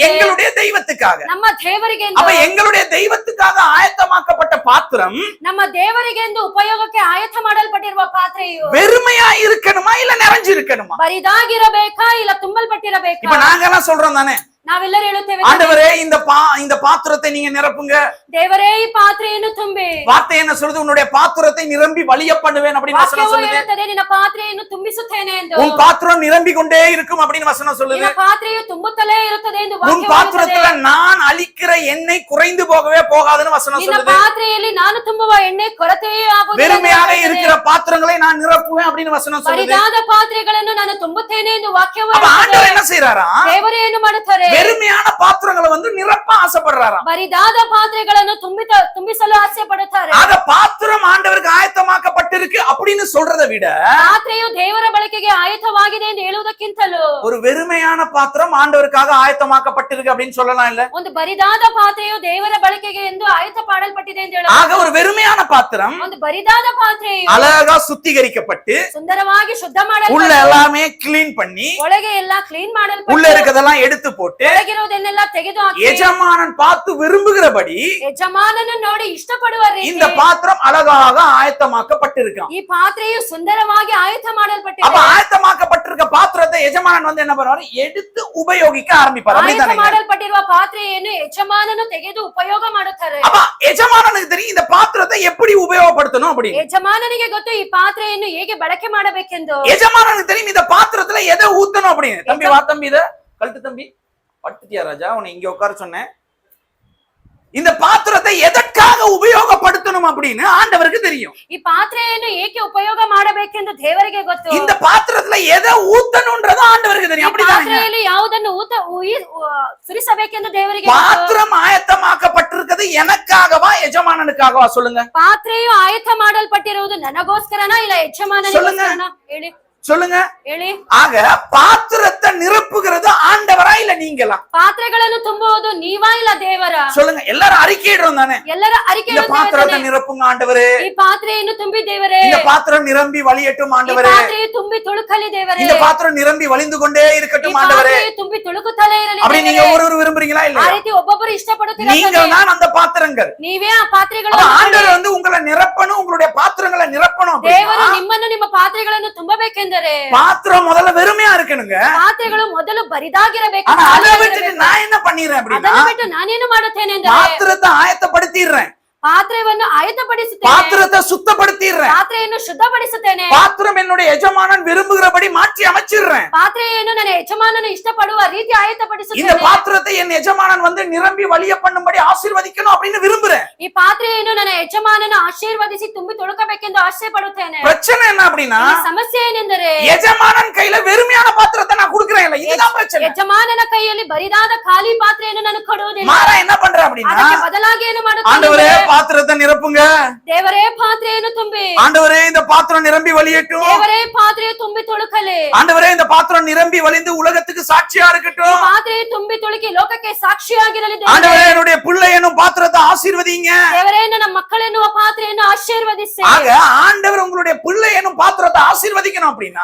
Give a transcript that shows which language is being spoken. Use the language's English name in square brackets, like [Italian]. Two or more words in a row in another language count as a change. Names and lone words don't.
[Tamil] எங்களுடைய தெய்வத்துக்காக. [Kannada] ನಮ್ಮ ದೇವರಿಗೆ ಎಂದು. [Tamil] அப்ப எங்களுடைய தெய்வத்துக்காக ஆயத்தமாக்கப்பட்ட பாத்திரம் [Kannada] ನಮ್ಮ ದೇವರಿಗೆ ಎಂದು ಉಪಯೋಗಕ್ಕೆ ಆಯತ ಮಾಡಲ್ಪಟ್ಟಿರುವ ಪಾತ್ರೆಯು [Tamil] வெறுமையா இருக்கணுமா இல்ல நிறைஞ்சு இருக்கணுமா? [Kannada] ಬರಿದಾಗಿರಬೇಕಾ ಇಲ್ಲ ತುಂಬಲ್ಪಟ್ಟಿರಬೇಕಾ? [Tamil] இப்ப நாங்க எல்லாம் சொல்றோம் தானே, [Kannada] ನಾವೆಲ್ಲರೂ ಹೇಳುತ್ತೇವೆ [Tamil] ஆண்டவரே இந்த பாத்திரத்தை நீங்க நிரப்புங்க. [Kannada] ದೇವರೇ ಈ ಪಾತ್ರೆಯನ್ನು ತುಂಬಿ. [Tamil] வார்த்தை என்ன சொல்லுது? உன்னுடைய பாத்திரத்தை நிரம்பி வழிய பண்ணுவேன் அப்படின்னு வசனம் சொல்லுது. [Kannada] ಹೇಳುತ್ತದೆ ನಿನ್ನ ಪಾತ್ರೆಯನ್ನು ತುಂಬಿಸುತ್ತೇನೆ ಎಂದು. [Tamil] உன் பாத்திரம் நிரம்பி கொண்டே இருக்கும் அப்படின்னு வசனம் சொல்லுது. [Kannada] ನಿನ್ನ ಪಾತ್ರೆಯು ತುಂಬುತ್ತಲೇ ಇರುತ್ತದೆ ಎಂದು [Tamil] உன் பாத்திரத்துல நான் அளிக்கிற எண்ணெய் குறைந்து போகவே போகாதுன்னு வசனம் [Kannada] ನಿನ್ನ [Tamil] சொல்லுது. [Kannada] ಪಾತ್ರೆಯಲ್ಲಿ ನಾನು ತುಂಬುವ ಎಣ್ಣೆ ಕೊರತೆಯೇ ಆಗುವುದಿಲ್ಲ. [Tamil] வெறுமையாக இருக்கிற பாத்திரங்களை நான் நிரப்புவேன் அப்படின்னு வசனம் சொல்லுது. [Kannada] ಬರಿದಾದ ಪಾತ್ರೆಗಳನ್ನು ನಾನು ತುಂಬುತ್ತೇನೆ ಎಂದು ವಾಕ್ಯವು [Tamil] அப்ப ஆண்டவர் என்ன செய்யறாரா? [Kannada] ದೇವರು ಏನು ಮಾಡುತ್ತಾರೆ? [Tamil] வெறுமையான பாத்திரங்களை வந்து நிரப்ப ஆசைப்படுறாராம். [Kannada] ಬರಿದಾದ ಪಾತ್ರೆಗಳನ್ನು ತುಂಬಿಸಲು ಆಸೆ ಪಡುತ್ತಾರೆ. [Tamil] ஆக பாத்திரம் ஆண்டவருக்கு ஆயத்தமாக்கப்பட்டிருக்கு அப்படின்னு சொல்றதை விட [Kannada] ಪಾತ್ರೆಯು ದೇವರ ಬಳಕೆಗೆ ಆಯತವಾಗಿದೆ ಎಂದು ಹೇಳುವುದಕ್ಕಿಂತಲೂ [Tamil] ஒரு வெறுமையான பாத்திரம் ஆண்டவருக்காக ஆயத்தமாக்கப்பட்டிருக்கு அப்படின்னு சொல்லலாம் இல்ல? [Kannada] ಒಂದು ಬರಿದಾದ ಪಾತ್ರೆಯು ದೇವರ ಬಳಕೆಗೆ ಎಂದು ಆಯತ ಮಾಡಲ್ಪಟ್ಟಿದೆ ಎಂದು ಹೇಳುವ. [Tamil] ஆக ஒரு வெறுமையான பாத்திரம் [Kannada] ಒಂದು ಬರಿದಾದ ಪಾತ್ರೆಯು [Tamil] அழகா சுத்திகரிக்கப்பட்டு [Kannada] ಸುಂದರವಾಗಿ ಶುದ್ಧ [Tamil] உள்ள [Kannada] ಮಾಡಲ್ಪಟ್ಟು [Tamil] எல்லாமே கிளீன் பண்ணி [Kannada] ಒಳಗೆ ಎಲ್ಲ ಕ್ಲೀನ್ [Tamil] உள்ள [Kannada] ಮಾಡಲ್ಪಟ್ಟು [Tamil] இருக்கதெல்லாம் எடுத்து போட்டு [Kannada] ಒಳಗಿರುವುದನ್ನೆಲ್ಲ ತೆಗೆದು ಹಾಕಿ [Tamil] எஜமானன் பார்த்து விரும்புகிறபடி [Kannada] ಯಜಮಾನನು ನೋಡಿ ಇಷ್ಟಪಡುವ [Tamil] இந்த [Kannada] ರೀತಿ [Tamil] பாத்திரம் அழகாக ஆயத்தமாக்கப்பட்டிருக்கான். [Kannada] ಈ ಪಾತ್ರೆಯು ಸುಂದರವಾಗಿ ಆಯತ [Tamil] அப்ப [Kannada] ಮಾಡಲ್ಪಟ್ಟಿದೆ. [Tamil] ஆயத்தமாக்கப்பட்டிருக்க பாத்திரத்தை எஜமானன் வந்து என்ன பண்ணுவாரு? எடுத்து உபயோகிக்க ஆரம்பிப்பார். [Kannada] ಆಯತ [Tamil] அப்படிதானே? [Kannada] ಮಾಡಲ್ಪಟ್ಟಿರುವ ಪಾತ್ರೆಯನ್ನು ಯಜಮಾನನು ತೆಗೆದು ಉಪಯೋಗ ಮಾಡುತ್ತಾರೆ. [Tamil] அப்ப எஜமானனுக்கு தெரியும் இந்த பாத்திரத்தை எப்படி உபயோகப்படுத்தணும் அப்படின்னு. [Kannada] ಯಜಮಾನನಿಗೆ ಗೊತ್ತು ಈ ಪಾತ್ರೆಯನ್ನು ಹೇಗೆ ಬಳಕೆ ಮಾಡಬೇಕೆಂದು. [Tamil] எஜமானனுக்கு தெரியும் இந்த பாத்திரத்துல எதை ஊத்தணும் அப்படின்னு. தம்பி வா தம்பி, இத கழுத்து தம்பி. படுத்துட்டியா ராஜா? உன்னை இங்க உட்கார சொன்னேன். இந்த பாத்திரத்தை எதற்காக உபயோகப்படுத்தணும் அப்படின்னு ஆண்டவருக்கு தெரியும். [Kannada] ಈ ಪಾತ್ರೆಯನ್ನು ಏಕೆ ಉಪಯೋಗ ಮಾಡಬೇಕೆಂದು ದೇವರಿಗೆ ಗೊತ್ತು. [Tamil] இந்த பாத்திரத்துல எதை ஊத்தணும்ன்றது ஆண்டவருக்கு தெரியும். அப்படிதானே? [Kannada] ಪಾತ್ರೆಯಲ್ಲಿ ಯಾವುದನ್ನು ಸುರಿಸಬೇಕೆಂದು ದೇವರಿಗೆ ಗೊತ್ತು. [Tamil] பாத்திரம் ஆயத்தமாக்கப்பட்டிருக்கிறது எனக்காகவா எஜமானனுக்காகவா சொல்லுங்க? [Kannada] ಪಾತ್ರೆಯು ಆಯತ ಮಾಡಲ್ಪಟ್ಟಿರುವುದು ನನಗೋಸ್ಕರನಾ ಇಲ್ಲ ಯಜಮಾನನಿಗೋಸ್ಕರನಾ? ಹೇಳಿ [Tamil] சொல்லுங்க. [Kannada] ಹೇಳಿ. [Tamil] ஆக பாத்திரத்தை நிரப்புகிறது ஆண்டவரா இல்ல நீங்களா? [Kannada] ಪಾತ್ರೆಗಳನ್ನು ತುಂಬುವುದು ನೀವಾ ಇಲ್ಲ ದೇವರ? [Tamil] சொல்லுங்க. எல்லாரும் அறிக்கையிடுறோம் தானே? [Kannada] ಎಲ್ಲರ ಅರಿಕೆ [Tamil] இந்த பாத்திரத்தை நிரப்புங்க ஆண்டவரே. [Kannada] ಈ ಪಾತ್ರೆಯನ್ನು ತುಂಬಿ ದೇವರೇ. [Tamil] இந்த பாத்திரம் நிரம்பி வழியட்டும் [Kannada] ಈ [Tamil] ஆண்டவரே. [Kannada] ಪಾತ್ರೆಯು ತುಂಬಿ ತುಳುಕಲಿ ದೇವರೇ. [Tamil] இந்த பாத்திரம் நிரம்பி வழிந்து கொண்டே [Kannada] ಈ [Tamil] இருக்கட்டும் ஆண்டவரே. [Kannada] ಪಾತ್ರೆಯು ತುಂಬಿ ತುಳುಕುತ್ತಲೇ ಇರಲಿ [Tamil] அப்படி நீங்க [Kannada] ದೇವರೇ. [Tamil] ஒருவர் விரும்புறீங்களா இல்ல? [Kannada] ಆ ರೀತಿ ಒಬ್ಬೊಬ್ಬರು ಇಷ್ಟಪಡುತ್ತೀರಾ? [Tamil] நீங்கள் தான் அந்த பாத்திரங்கள். [Kannada] ನೀವೇ ಆ ಪಾತ್ರೆಗಳು. [Tamil] அப்ப ஆண்டவர் வந்து உங்களை நிரப்பணும், உங்களுடைய பாத்திரங்களை நிரப்பணும். [Kannada] ದೇವರು [Tamil] அப்படின்னா [Kannada] ನಿಮ್ಮನ್ನು ನಿಮ್ಮ ಪಾತ್ರೆಗಳನ್ನು ತುಂಬಬೇಕೆಂದರೆ [Tamil] பாத்திரம் முதல்ல வெறுமையா இருக்கணுங்க. [Kannada] ಪಾತ್ರೆಗಳು ಮೊದಲು ಬರಿದಾಗಿರಬೇಕು. [Tamil] ஆனா அதை விட்டுட்டு நான் என்ன பண்ணிடுறேன் அப்படின்னா [Kannada] ಅದನ್ನು ಬಿಟ್ಟು ನಾನೇನು ಮಾಡುತ್ತೇನೆ ಎಂದರೆ [Tamil] பாத்திரத்தை ஆயத்தப்படுத்திடுறேன். [Kannada] ಪಾತ್ರೆಯನ್ನು ಆಯತಪಡಿಸುತ್ತೇನೆ. [Tamil] பாத்திரத்தை சுத்தப்படுத்திடுறேன். [Kannada] ಪಾತ್ರೆಯನ್ನು ಶುದ್ಧಪಡಿಸುತ್ತೇನೆ. [Tamil] பாத்திரம் என்னுடைய எஜமானன் விரும்புகிறபடி மாற்றி அமைச்சிடுறேன். [Kannada] ಪಾತ್ರೆಯನ್ನು ನನ್ನ ಯಜಮಾನನು ಇಷ್ಟಪಡುವ ರೀತಿ [Tamil] இந்த [Kannada] ಆಯತಪಡಿಸುತ್ತೇನೆ. [Tamil] பாத்திரத்தை என் எஜமானன் வந்து நிரம்பி வழிய பண்ணும்படி ஆசீர்வதிக்கணும் அப்படின்னு விரும்புறேன். [Kannada] ಈ ಪಾತ್ರೆಯನ್ನು ನನ್ನ ಯಜಮಾನನ ಆಶೀರ್ವದಿಸಿ ತುಂಬಿ ತುಳುಕಬೇಕೆಂದು ಆಸೆ ಪಡುತ್ತೇನೆ. [Tamil] பிரச்சனை என்ன அப்படின்னா [Kannada] ಈ ಸಮಸ್ಯೆ ಏನೆಂದರೆ [Tamil] எஜமானன் கையில வெறுமையான பாத்திரத்தை நான் கொடுக்கிறேன் இல்ல, இதுதான் பிரச்சனை. [Kannada] ಯಜಮಾನನ ಕೈಯಲ್ಲಿ ಬರಿದಾದ ಖಾಲಿ ಪಾತ್ರೆಯನ್ನು ನಾನು ಕೊಡುವುದಿಲ್ಲ. [Tamil] மாறா என்ன பண்ற அப்படின்னா [Kannada] ಅದಕ್ಕೆ ಬದಲಾಗಿ ಏನು [Tamil] ஆண்டவரே [Kannada] ಮಾಡುತ್ತೇನೆ? [Tamil] பாத்திரத்தை நிரப்புங்க. [Kannada] ದೇವರೇ ಪಾತ್ರೆಯನ್ನು ತುಂಬಿ. [Tamil] ஆண்டவரே இந்த பாத்திரம் நிரம்பி வழியட்டும். [Kannada] ದೇವರೇ ಪಾತ್ರೆಯು ತುಂಬಿ ತುಳುಕಲಿ. [Tamil] ஆண்டவரே இந்த பாத்திரம் நிரம்பி வழிந்து உலகத்துக்கு சாட்சியா இருக்கட்டும். [Kannada] ಪಾತ್ರೆಯು ತುಂಬಿ ತುಳುಕಿ ಲೋಕಕ್ಕೆ ಸಾಕ್ಷಿಯಾಗಿರಲಿ ದೇವರೇ. [Tamil] ஆண்டவரே என்னுடைய பிள்ளை என்னும் பாத்திரத்தை ஆசீர்வதிங்க. [Kannada] ದೇವರೇ ನನ್ನ ಮಕ್ಕಳೆನ್ನುವ ಪಾತ್ರೆಯನ್ನು ಆಶೀರ್ವದಿಸಿ. [Tamil] ஆக ஆண்டவர் உங்களுடைய பிள்ளை என்னும் பாத்திரத்தை ஆசீர்வதிக்கணும் அப்படின்னா